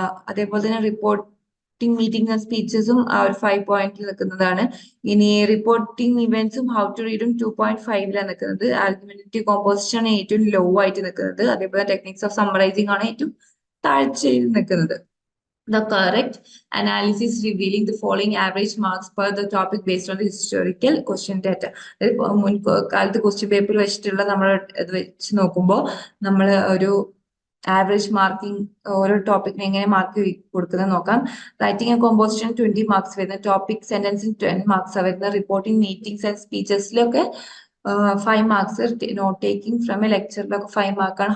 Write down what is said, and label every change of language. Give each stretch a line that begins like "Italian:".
Malayalam: അതേപോലെ തന്നെ reporting meeting and സ്പീച്ചസും ആ ഒരു 5 പോയിന്റിൽ നിൽക്കുന്നതാണ്. ഇനി റിപ്പോർട്ടിംഗ് ഇവന്റ്സും ഹൗ ടു റീഡും 2.5 നിൽക്കുന്നത്. ആർഗ്യുമെന്റേറ്റീവ് കോമ്പോസിഷൻ ആണ് ഏറ്റവും ലോ ആയിട്ട് നിൽക്കുന്നത്. അതേപോലെ ടെക്നിക്സ് ഓഫ് സമ്മറൈസിംഗ് ആണ് ഏറ്റവും താഴ്ചയിൽ നിൽക്കുന്നത്.
English: The correct analysis revealing the following average marks per the topic based on the historical question data.
Malayalam: മുൻകാലത്ത് question paper വെച്ചിട്ടുള്ള നമ്മൾ ഇത് വെച്ച് നോക്കുമ്പോൾ നമ്മൾ ഒരു ആവറേജ് മാർക്കിംഗ് ഓരോ ടോപ്പിക്കിന് എങ്ങനെ മാർക്ക് കൊടുക്കുന്നത് നോക്കാം. റൈറ്റിംഗ് ആൻഡ് കോമ്പോസിഷൻ 20 മാർക്സ് വരുന്ന, ടോപ്പിക് സെന്റൻസിന് 10 മാർക്സ് വരുന്ന, reporting meetings and സ്പീച്ചസിലൊക്കെ 5 marks, not taking from A ലെക്ചറിലൊക്കെ 5 മാർക്കാണ്.